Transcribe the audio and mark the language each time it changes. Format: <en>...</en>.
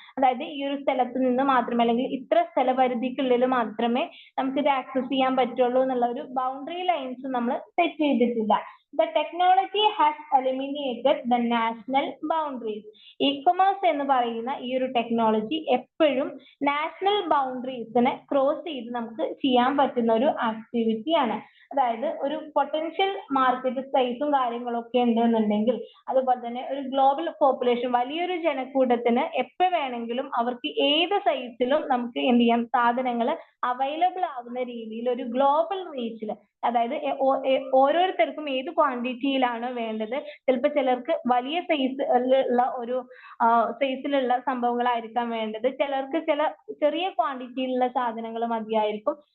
<ml>അതായത് ഈ ഒരു സ്ഥലത്ത് നിന്ന് മാത്രമേ അല്ലെങ്കിൽ ഇത്ര സ്ഥലപരിധിക്കുള്ളിൽ മാത്രമേ നമുക്ക് ഇത് ആക്സസ് ചെയ്യാൻ പറ്റുള്ളൂ എന്നുള്ള ഒരു ബൗണ്ടറി ലൈൻസ് നമ്മൾ സെറ്റ് ചെയ്തിട്ടില്ല.</ml> <en>The technology has eliminated the national boundaries.</en> <ml>E-commerce എന്ന് പറയുന്ന ഈ ഒരു ടെക്നോളജി എപ്പോഴും നാഷണൽ ബൗണ്ടറീസിനെ ക്രോസ് ചെയ്ത് നമുക്ക് ചെയ്യാൻ പറ്റുന്ന ഒരു ആക്ടിവിറ്റി ആണ്. അതായത് ഒരു പൊട്ടൻഷ്യൽ മാർക്കറ്റ് സ്പേസും കാര്യങ്ങളൊക്കെ ഉണ്ടെന്നുണ്ടെങ്കിൽ, അതുപോലെ തന്നെ ഒരു ഗ്ലോബൽ പോപ്പുലേഷൻ വലിയൊരു ജനക്കൂട്ടത്തിന് എപ്പോൾ വേണമെങ്കിലും അവർക്ക് ഏത് സൈസിലും നമുക്ക് എന്ത് ചെയ്യാം, സാധനങ്ങൾ അവൈലബിൾ ആവുന്ന രീതിയിൽ ഒരു ഗ്ലോബൽ റീച്ചിൽ, അതായത് ഓരോരുത്തർക്കും ഏത് ക്വാണ്ടിറ്റിയിലാണോ വേണ്ടത്, ചിലപ്പോൾ ചിലർക്ക് വലിയ സൈസിലുള്ള ഒരു സൈസിലുള്ള സംഭവങ്ങളായിരിക്കാം വേണ്ടത്, ചിലർക്ക് ചില ചെറിയ ക്വാണ്ടിറ്റിയിലുള്ള സാധനങ്ങൾ മതിയായിരിക്കും.</ml>